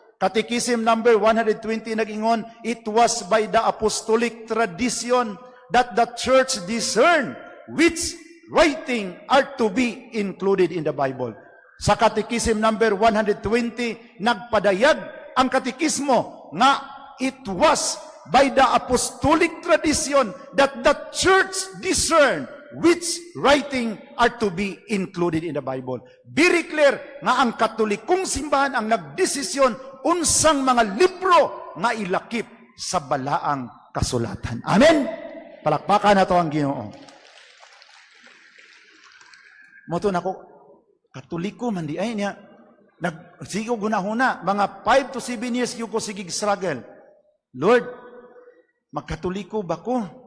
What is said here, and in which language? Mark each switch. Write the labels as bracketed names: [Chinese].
[English] Catechism number 120 [Cebuano] nag-ingon, [English] it was by the apostolic tradition that the church discerned which writing are to be included in the Bible. [Cebuano] Sa Catechism number 120, nagpadayag ang katekismo nga [English] it was by the apostolic tradition that the church discerned which writing are to be included in the Bible. [Cebuano] Very clear nga ang Katolikong simbahan ang nagdesisyon unsang mga libro nga ilakip sa balaang kasulatan. Amen? Palakpakan na to ang Ginoo. Moto na ko, Katoliko man di ay niya. Sige ko gunahuna, mga 5 to 7 years yung ko sigig struggle. Lord, magkatoliko ba ko?